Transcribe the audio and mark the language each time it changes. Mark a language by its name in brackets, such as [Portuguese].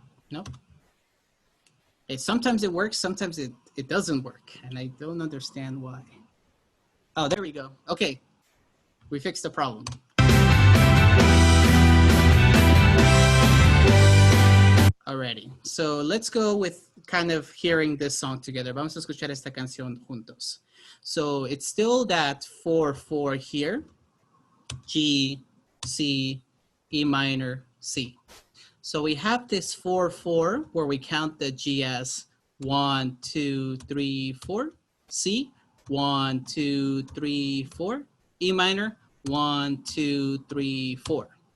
[English] No? Sometimes it works, sometimes it doesn't work, and I don't understand why. Oh, there we go. Okay, we fixed the problem. Alrighty, so let's go with kind of hearing this song together. [Spanish] Vamos a escuchar esta canción juntos. [English] So it's still that 4/4 here, G, C, E minor, C. So we have this 4/4 where we count the G as 1, 2, 3, 4. C, 1, 2, 3, 4. E minor, 1, 2, 3, 4.